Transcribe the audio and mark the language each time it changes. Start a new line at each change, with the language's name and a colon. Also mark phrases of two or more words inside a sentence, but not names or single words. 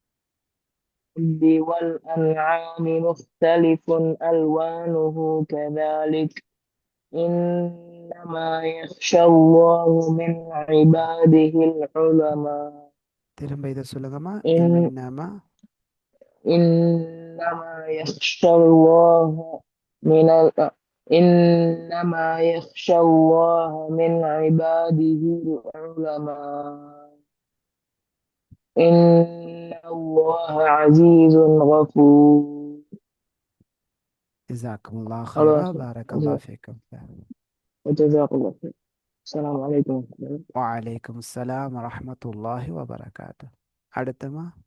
Arabic: والأنعام مختلف ألوانه كذلك, إنما يخشى الله من عباده العلماء.
Tamil: திரும்ப இதை சொல்லுங்கம்மா.
Arabic: إن
Tamil: இன்னமா
Arabic: إنما يخشى الله من إنما يخشى الله من عباده العلماء. إن الله عزيز غفور. جزاكم الله خيرا، بارك الله فيكم. وجزاك الله خير. السلام عليكم ورحمة الله. وعليكم السلام ورحمة الله وبركاته.
Tamil: அடுத்துமா